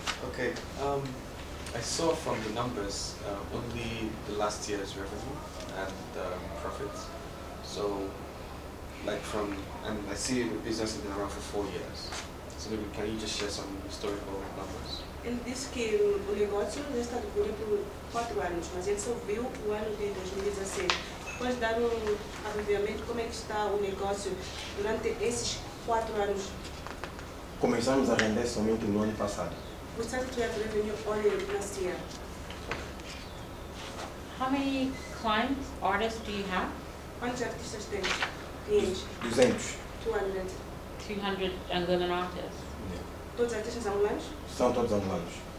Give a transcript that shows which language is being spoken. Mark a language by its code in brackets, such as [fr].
[en] Okay, I saw from the numbers only the last year's revenue and profits. So, and I see the business has been around for 4 years. So maybe can you just share some historical numbers? [pt] Ele disse que o negócio já está desenvolvido por 4 anos, mas ele só viu o ano de 2016. Pode dar abreviamento como é que está o negócio durante esses 4 anos? Começamos a render somente no ano passado. [en] We started to have revenue only last year. How many clients, artists do you have? [pt] Quantos artistas tem? Clientes? 200. [en] 200. 200 Angolan artists. [pt] Todos os artistas angolanos? São todos angolanos.